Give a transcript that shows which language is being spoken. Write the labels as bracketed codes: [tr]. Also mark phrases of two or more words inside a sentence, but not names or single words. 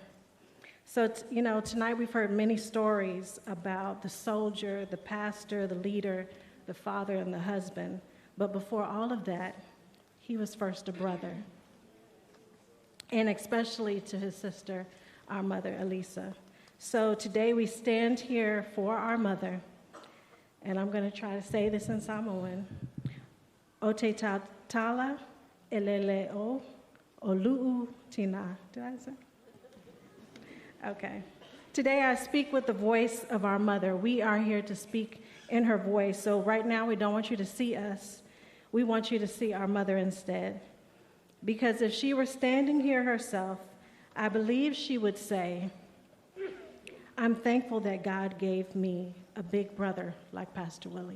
[en] So, tonight we've heard many stories about the soldier, the pastor, the leader, the father, and the husband. But before all of that, he was first a brother. And especially to his sister, our mother, Elisa. So today we stand here for our mother. And I'm going to try to say this in Samoan. [sm] O te tala elele o lu'u tina. [en] Did I say? Okay. Today I speak with the voice of our mother. We are here to speak in her voice. So right now we don't want you to see us. We want you to see our mother instead. Because if she were standing here herself, I believe she would say, I'm thankful that God gave me a big brother like Pastor Willie.